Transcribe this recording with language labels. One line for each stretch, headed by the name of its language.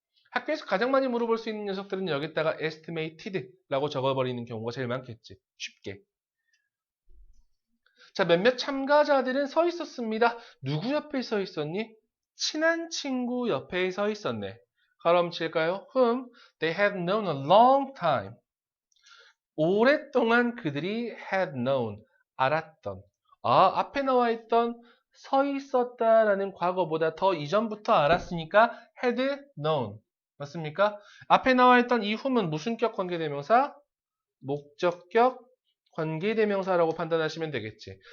Korean: 학교에서 가장 많이 물어볼 수 있는 녀석들은 여기다가 estimated라고 적어버리는 경우가 제일 많겠지. 쉽게. 자, 몇몇 참가자들은 서 있었습니다. 누구 옆에 서 있었니? 친한 친구 옆에 서 있었네. 그럼 칠까요?
English: Whom they had known a long time.
Korean: 오랫동안 그들이
English: had known,
Korean: 알았던. 아, 앞에 나와 있던 서 있었다라는 과거보다 더 이전부터 알았으니까
English: had known.
Korean: 맞습니까? 앞에 나와 있던 이 whom은 무슨 격 관계대명사? 목적격 관계대명사라고 판단하시면 되겠지.